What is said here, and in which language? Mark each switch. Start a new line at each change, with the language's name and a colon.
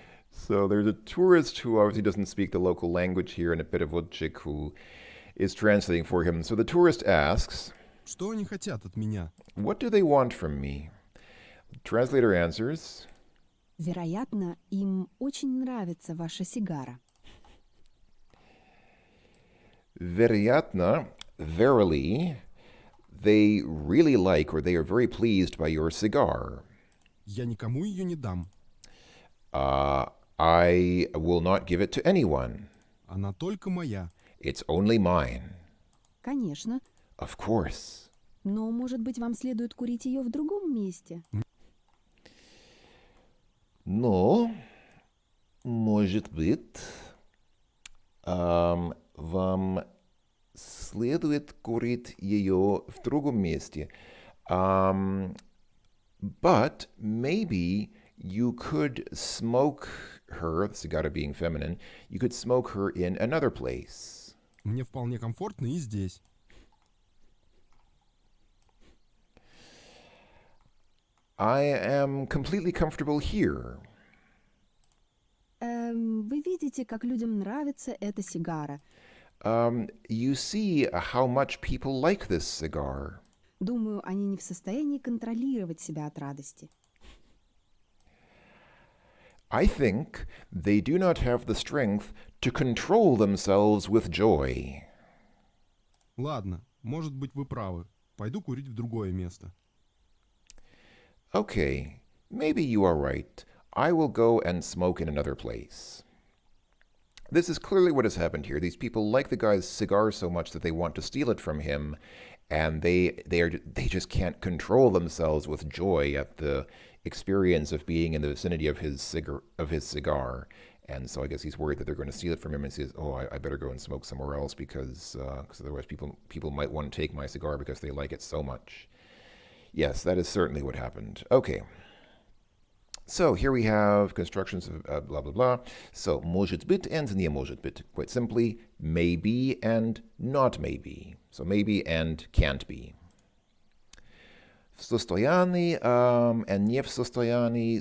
English: So there's a tourist who obviously doesn't speak the local language here, and a переводчик who is translating for him. So the tourist asks,
Russian: Что они хотят от меня?
English: what do they want from me? The translator answers,
Russian: Вероятно, им очень нравится ваша сигара. вероятно,
English: verily, they really like, or they are very pleased by your cigar.
Russian: Я никому ее не дам.
English: I will not give it to anyone.
Russian: Она только моя.
English: It's only mine.
Russian: Конечно,
English: Of course.
Russian: но, может быть, вам следует курить ее в другом месте. Но, может быть, вам следует курить ее в другом месте.
English: But maybe you could smoke her, the cigar being feminine, you could smoke her in another place.
Russian: Мне вполне комфортно и здесь.
English: I am completely comfortable here.
Russian: Вы видите, как людям нравится эта сигара.
English: You see how much people like this cigar.
Russian: Думаю, они не в состоянии контролировать себя от радости.
English: I think they do not have the strength to control themselves with joy.
Russian: Ладно, может быть, вы правы. Пойду курить в другое место.
English: Okay, maybe you are right. I will go and smoke in another place. This is clearly what has happened here. These people like the guy's cigar so much that they want to steal it from him, and they just can't control themselves with joy at the experience of being in the vicinity of his cigar. And so I guess he's worried that they're going to steal it from him, and says, "Oh, I better go and smoke somewhere else because otherwise people might want to take my cigar because they like it so much." Yes, that is certainly what happened. Okay. So here we have constructions of blah, blah, blah. So
Russian: может быть
English: and
Russian: не может быть.
English: Quite simply, maybe and not maybe. So maybe and can't be.
Russian: В состоянии and не в состоянии.